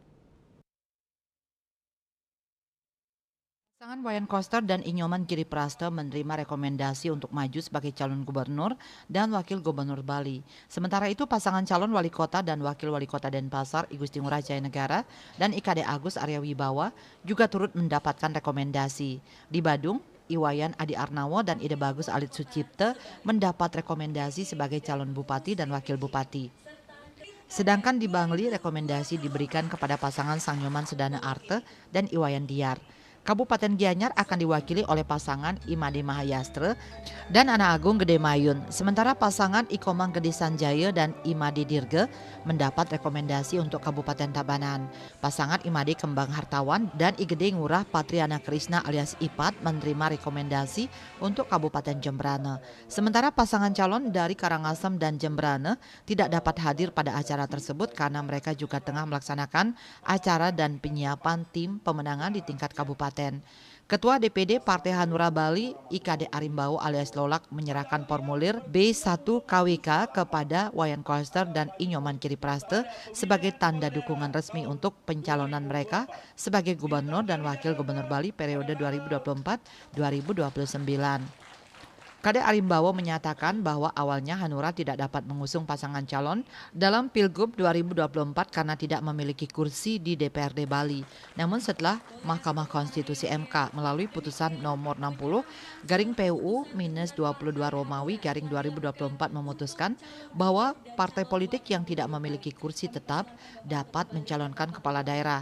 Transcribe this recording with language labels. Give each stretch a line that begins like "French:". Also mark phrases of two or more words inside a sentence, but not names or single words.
Indonesian: Pasangan Wayan Koster dan Inyoman Giriprasto menerima rekomendasi untuk maju sebagai calon gubernur dan wakil gubernur Bali. Sementara itu pasangan calon wali kota dan wakil wali kota Denpasar I Gusti Ngurah Jaya Negara dan IKD Agus Arya Wibawa juga turut mendapatkan rekomendasi. Di Badung, Iwayan Adi Arnawo dan Ide Bagus Alit Sucipte mendapat rekomendasi sebagai calon bupati dan wakil bupati. Sedangkan di Bangli rekomendasi diberikan kepada pasangan Sangyoman Sedana Arte dan Iwayan Diar. Kabupaten Gianyar akan diwakili oleh pasangan Imade Mahayastre dan Ana Agung Gede Mayun. Sementara pasangan Ikomang Gede Sanjaya dan Imade Dirge mendapat rekomendasi untuk Kabupaten Tabanan. Pasangan Imade Kembang Hartawan dan Igede Ngurah Patriana Krisna alias Ipat menerima rekomendasi untuk Kabupaten Jembrane. Sementara pasangan calon dari Karangasem dan Jembrane tidak dapat hadir pada acara tersebut karena mereka juga tengah melaksanakan acara dan penyiapan tim pemenangan di tingkat kabupaten. Ketua DPD Partai Hanura Bali, IKD Arimbau alias Lolak menyerahkan formulir B1 KWK kepada Wayan Koster dan Inyoman Giriprasto sebagai tanda dukungan resmi untuk pencalonan mereka sebagai gubernur dan wakil gubernur Bali periode 2024-2029. Kade Arimbawo menyatakan bahwa awalnya Hanura tidak dapat mengusung pasangan calon dalam Pilgub 2024 karena tidak memiliki kursi di DPRD Bali. Namun setelah Mahkamah Konstitusi MK melalui putusan nomor 60/PUU-22 Romawi /2024 memutuskan bahwa partai politik yang tidak memiliki kursi tetap dapat mencalonkan kepala daerah.